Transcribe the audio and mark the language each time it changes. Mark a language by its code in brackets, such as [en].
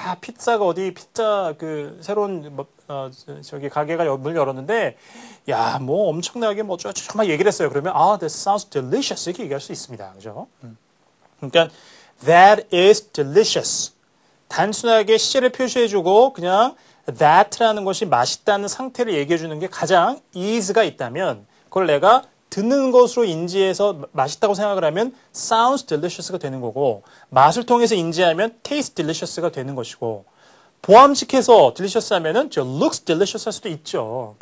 [ko] 피자가 어디 피자 그 새로운 저기 가게가 문을 열었는데 야, 뭐 엄청나게 뭐 막 얘기를 했어요. 그러면 [en] that sounds delicious [ko] 이렇게 얘기할 수 있습니다. 그죠? 그러니까 [en] that is delicious. [ko] 단순하게 시제를 표시해주고 그냥 that라는 것이 맛있다는 상태를 얘기해주는 게 가장 is가 있다면 그걸 내가 듣는 것으로 인지해서 맛있다고 생각을 하면 sounds delicious가 되는 거고 맛을 통해서 인지하면 taste delicious가 되는 것이고 포함시켜서 delicious 하면은 looks delicious 할 수도 있죠.